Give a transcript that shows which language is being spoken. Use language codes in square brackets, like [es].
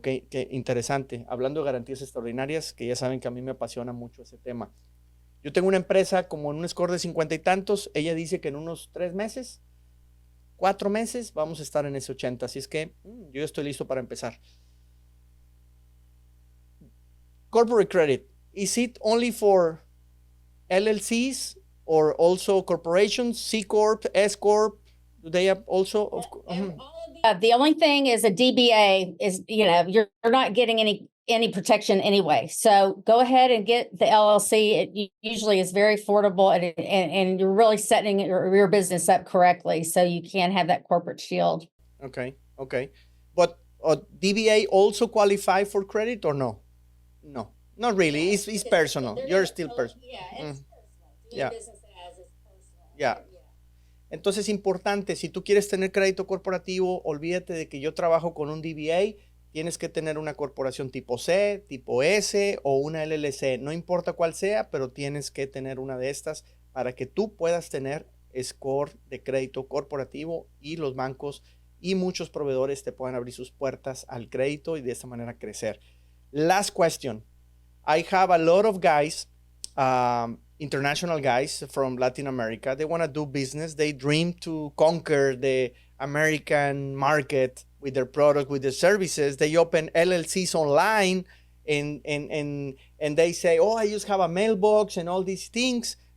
[es] Qué interesante. Hablando de garantías extraordinarias, que ya saben que a mí me apasiona mucho ese tema. Yo tengo una empresa como en un score de 50 y tantos. Ella dice que en unos 3 meses, 4 meses, vamos a estar en ese 80. Así es que yo estoy listo para empezar. [en] Corporate credit, is it only for LLCs or also corporations, C Corp, S Corp? Do they have also? The only thing is a DBA is, you know, you're not getting any protection anyway. So go ahead and get the LLC. It usually is very affordable and you're really setting your business up correctly so you can have that corporate shield. Okay. But DBA also qualify for credit or no? No, not really. It's personal. You're still personal. Yeah, it's personal. Yeah. Business as is personal. Yeah. [es] Entonces, importante, si tú quieres tener crédito corporativo, olvídate de que yo trabajo con un DBA. Tienes que tener una corporación tipo C, tipo S o una LLC. No importa cuál sea, pero tienes que tener una de estas para que tú puedas tener score de crédito corporativo y los bancos y muchos proveedores te puedan abrir sus puertas al crédito y de esta manera crecer. [en] Last question. I have a lot of guys, international guys from Latin America. They want to do business. They dream to conquer the American market with their product, with their services. They open LLCs online and they say, oh, I just have a mailbox and all these things.